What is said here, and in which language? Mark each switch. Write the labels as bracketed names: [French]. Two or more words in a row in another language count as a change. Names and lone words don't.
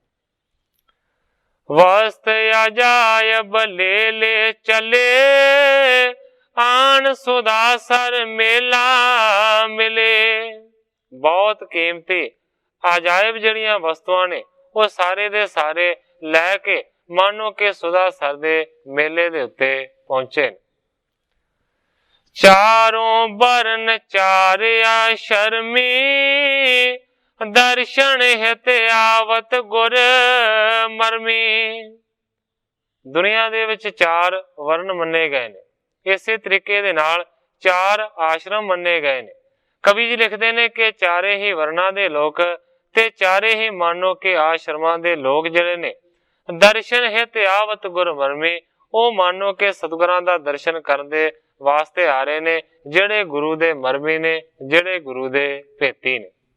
[Punjabi] ਵਸਤ ਅਜਾਇਬ ਲੇ ਲੇ ਚਲੇ, ਆਨ ਸੁਦਾਸਰ ਮੇਲਾ ਮਿਲੇ। ਬਹੁਤ ਕੀਮਤੀ ਅਜਾਇਬ ਜੜੀਆਂ ਵਸਤੂਆਂ ਨੇ ਉਹ ਸਾਰੇ ਦੇ ਸਾਰੇ ਲੈਕੇ ਮਾਨੋ ਕੇ ਸੁਦਾਸਰ ਦੇ ਮੇਲੇ ਦੇ ਉੱਤੇ ਪਹੁੰਚੇ। ਚਾਰੋਂ ਬਰਨ ਚਾਰਿਆ ਸ਼ਰਮੀ, ਦਰਸ਼ਨ ਹਿਤ ਆਵਤ ਗੁਰ ਮਰਮੀ। ਦੁਨੀਆ ਦੇ ਵਿੱਚ ਚਾਰ ਵਰਣ ਮੰਨੇ ਗਏ ਨੇ, ਇਸੇ ਤਰੀਕੇ ਦੇ ਨਾਲ ਚਾਰ ਆਸ਼ਰਮ ਮੰਨੇ ਗਏ ਨੇ। ਕਵੀ ਜੀ ਲਿਖਤੇ ਨੇ ਕਿ ਚਾਰੇ ਹੀ ਵਰਣਾਂ ਦੇ ਲੋਕ ਤੇ ਚਾਰੇ ਹੀ ਮਾਨੋ ਕੇ ਆਸ਼ਰਮਾਂ ਦੇ ਲੋਕ ਜਿਹੜੇ ਨੇ ਦਰਸ਼ਨ ਹਿਤ ਆਵਤ ਗੁਰ ਮਰਮੀ, ਉਹ ਮਾਨੋ ਕੇ ਸਤਿਗੁਰਾਂ ਦਾ ਦਰਸ਼ਨ ਕਰਨ ਦੇ ਵਾਸਤੇ ਆ ਰਹੇ ਨੇ, ਜਿਹੜੇ ਗੁਰੂ ਦੇ ਮਰਮੀ ਨੇ, ਜਿਹੜੇ ਗੁਰੂ ਦੇ ਭੇਤੀ ਨੇ।